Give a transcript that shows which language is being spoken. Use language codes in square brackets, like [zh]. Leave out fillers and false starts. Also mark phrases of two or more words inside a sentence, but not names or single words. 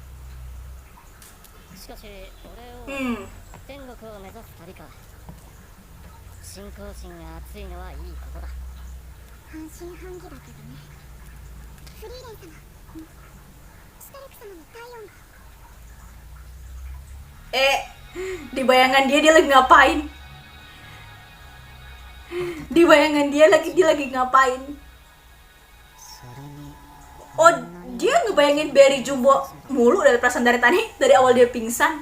[ja] しかし俺を 天国を目指す旅か。信仰心が熱いのはいいことだ。半信半疑だけどね。フリーレン様。シュタルク様の体温が。 [id] Di bayangan dia lagi ngapain? Di bayangan dia lagi ngapain? Oh, dia ngebayangin Barry Jumbo mulu dari perasaan dari awal dia pingsan.